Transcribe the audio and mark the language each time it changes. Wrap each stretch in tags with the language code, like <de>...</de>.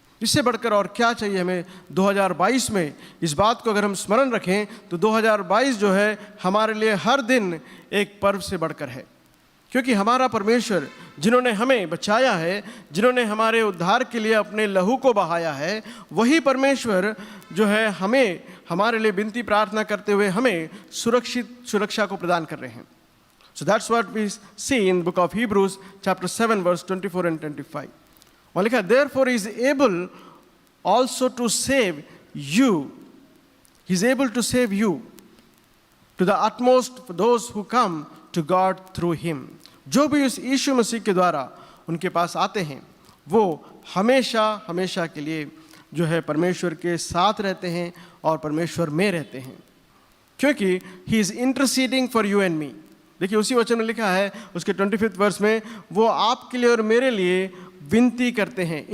<hi>इससे बढ़कर और क्या चाहिए हमें 2022 में? इस बात को अगर हम स्मरण रखें तो 2022 जो है हमारे लिए हर दिन एक पर्व से बढ़कर है, क्योंकि हमारा परमेश्वर जिन्होंने हमें बचाया है, जिन्होंने हमारे उद्धार के लिए अपने लहू को बहाया है, वही परमेश्वर जो है हमें हमारे लिए विनती प्रार्थना करते हुए हमें सुरक्षा को प्रदान कर रहे हैं।</hi> <en>So that's what we see in book of Hebrews chapter 7 verse 24 and 25।</en> <hi>वहाँ लिखा है,</hi> <en>therefore he is able also to save you, he is able to save you to the utmost for those who come to God through him।</en> <hi>जो भी उस यीशु मसीह के द्वारा उनके पास आते हैं वो हमेशा हमेशा के लिए जो है परमेश्वर के साथ रहते हैं और परमेश्वर में रहते हैं, क्योंकि</hi> <en>he is interceding for you and me।</en> <hi>देखिए उसी वचन में लिखा है उसके 25th वर्स में, वो आपके लिए और मेरे लिए विनती करते हैं।</hi>